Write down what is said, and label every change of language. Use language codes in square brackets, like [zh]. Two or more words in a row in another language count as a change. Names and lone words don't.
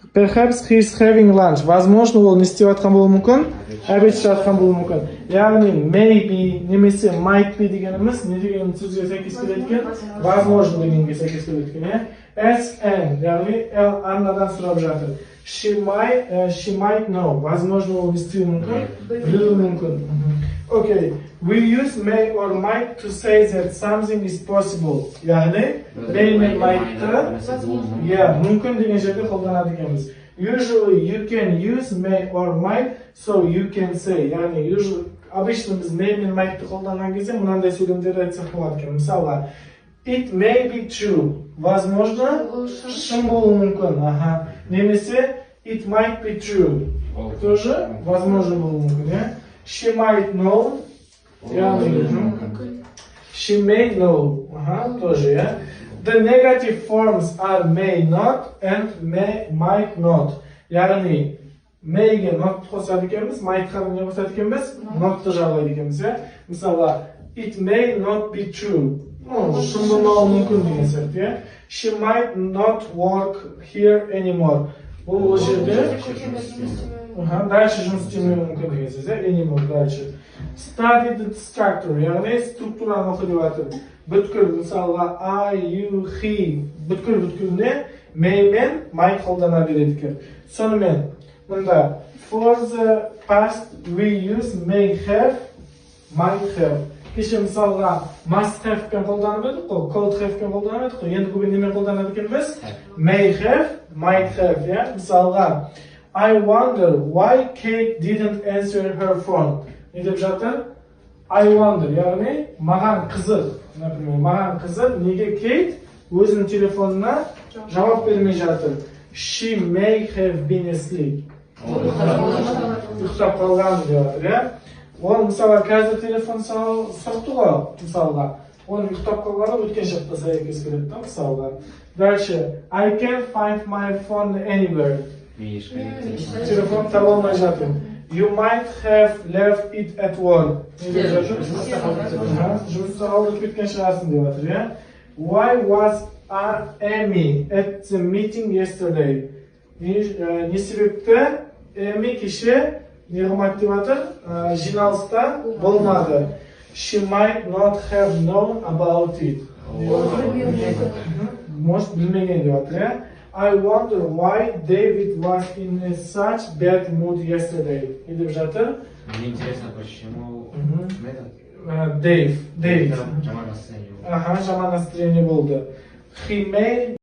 [en] Perhaps he's having lunch. [kk] Возможно, ол не істеватқан болуы мүмкін, обед ішіватқан болуы мүмкін. Яғни, maybe немесе [en] might be [kk] дегеніміз не деген сөзге сәйкес келеді екен? Возможно дегенге сәйкес келеді екен. [en] As and, [kk] яғни, Аннадан сұрап жатыр. [en] She might know. [kk] Возможно, ол не істеуі мүмкін, білуі мүмкін. [en] Okay, we use may or might to say that something is possible. [kk] Яғни, may мен might'ты, мүмкін деген жерде қолданады екенбіз. [en] Usually you can use may or might, so you can say. [kk] Яғни, обычно біз may мен might'ты қолданған кезде мынандай сөйлемдерді айтсақ болады екен. Мысалы, [en] it may be true. [kk] Возможно, шын болуы мүмкін. Немесе, [en] it might be true. [ru] Тоже возможно [kk] болуы мүмкін. [en] She might know. She may know. Тоже, The negative forms are may not and might not. [kk] Яғни, may'ге not қосады екенбіз, might'қа не қосады екенбіз, not'ты жағалайды екенбіз. Мысалы, [en] it may not be true. [kk] Шын болмауы мүмкін деген сияқты. [en] She might not work here anymore. [kk] Бұл жерде дальше жұмыс істемеуі мүмкін деген сөз. [en] Anymore дальше. Study the structure, [kk] яғни структураны оқы деп жатыр. Бүткіл, мысалға [en] I, you, he, [kk] бүткіліне may мен might қолдана береді екен. Сонымен, мұнда [en] for the past we use may have, might have. [kk] Кеше мысалға [en] must have [kk] пен қолданып едік қой, [en] could have [kk] пен қолданып едік қой. Енді бүгін немен қолданады екенбіз? [en] May have, might have. Мысалға I wonder why Kate didn't answer her phone. [kk] Не деп жатыр? [en] I wonder, [kk] яғни маған қызық. Маған қызық, неге Кейт өзінің телефонына жауап бермей жатыр. [en] She may have been asleep. [kk] Ұйықтап қалған деп жатыр. Ол мысалы қазір телефон соқты ғой, мысалға. Оның ұйықтап қалғаны өткен шақта сәйкес келеді, мысалға. Дальше, [en] I can't find my phone anywhere. [kk] Телефон таба алмай жатырмын. [en] You might have left it at work. [kk] Жұмыста қалдырып кеткен шығарсың деп жатыр. [en] Why was Amy at the meeting yesterday? [kk] Не себепті Amy кеше не қылмады деп жатыр? Жиналыста болмады. [en] She might not have known about it. [kk] Может білмеген деп жатыр. [en] I wonder why David was in such bad mood yesterday. [kk] И деп жатыр. [ru] Мне интересно, почему David. [kk] Жаман настроение болды. [en] He may